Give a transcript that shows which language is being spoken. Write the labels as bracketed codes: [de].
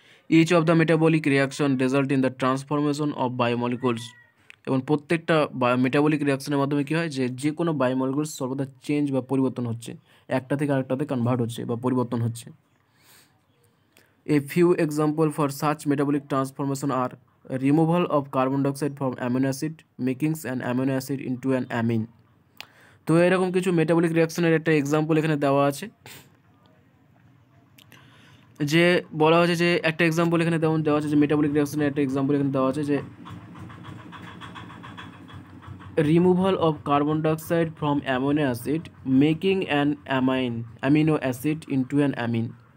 [en] each of the metabolic reaction result in the transformation of biomolecules [bn] এবং প্রত্যেকটা metabolic রিয়াকশনের মাধ্যমে কী হয় যে কোনো বায়োমলিকুল সর্বদা চেঞ্জ বা পরিবর্তন হচ্ছে, একটা থেকে আরেকটাতে কনভার্ট হচ্ছে বা পরিবর্তন হচ্ছে। [en] A few examples for such metabolic transformation are removal of carbon dioxide from amino acid, making an amino acid into an amine. [bn] তো এরকম কিছু মেটাবলিক রিয়াকশনের একটা এক্সাম্পল এখানে দেওয়া আছে, যে বলা হয়েছে যে একটা এক্সাম্পল এখানে দেওয়া আছে যে মেটাবলিক রিয়াকশনের একটা এক্সাম্পল এখানে দেওয়া আছে যে [en] removal of carbon dioxide from amino acid making an amino acid into an amine.